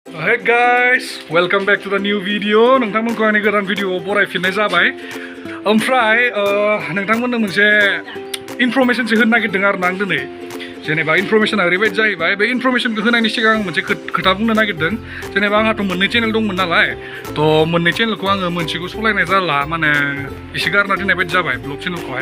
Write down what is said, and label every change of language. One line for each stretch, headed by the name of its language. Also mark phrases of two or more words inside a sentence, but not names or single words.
English: Hey guys, welcome back to the new video.
Bodo: नोंथांमोनखौ आंनि गोदान भिडिअ बरायफिननाय जाबाय। ओमफ्राय नोंथांमोननो मोनसे इनफरमेशनसो होनो नागिरदों आरो ना आं दिनै। जेनेबा इनफरमेशना ओरैबायदि जाहैबाय, बे इनफरमेशनखौ होनायनि सिगां आं मोनसे खोथा बुंनो नागिरदों। जेनेबा आंहाथ' मोननै चेनेल दंमोन नालाय, थ' मोननै चेनेलखौ आङो मोनसेखौ सलायनाय जाला, माने एसे गारना दोननाय बायदि जाबाय ब्लग चेनेलखौहाय।